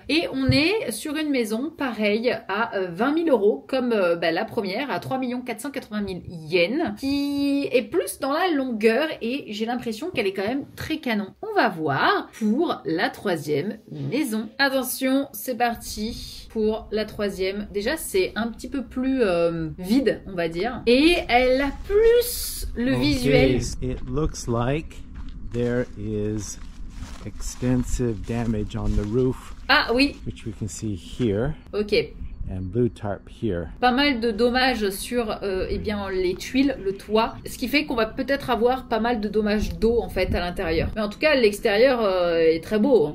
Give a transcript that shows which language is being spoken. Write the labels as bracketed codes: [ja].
[fr] Et on est sur une maison pareille à 20 000 euros, comme la première, à 3 480 000 yens, qui est plus dans la longueur et j'ai l'impression qu'elle est quand même très canon. On va voir pour la troisième maison. Attention, c'est parti pour la troisième. Déjà, c'est un petit peu plus vide, on va dire. Et elle a plus le visuel. [en] It looks like there is extensive damage on the roof. [fr] Ah oui. [en] Which we can see here. Ok. And blue tarp here. [fr] Pas mal de dommages sur les tuiles, le toit, ce qui fait qu'on va peut-être avoir pas mal de dommages d'eau en fait à l'intérieur. Mais en tout cas, l'extérieur est très beau.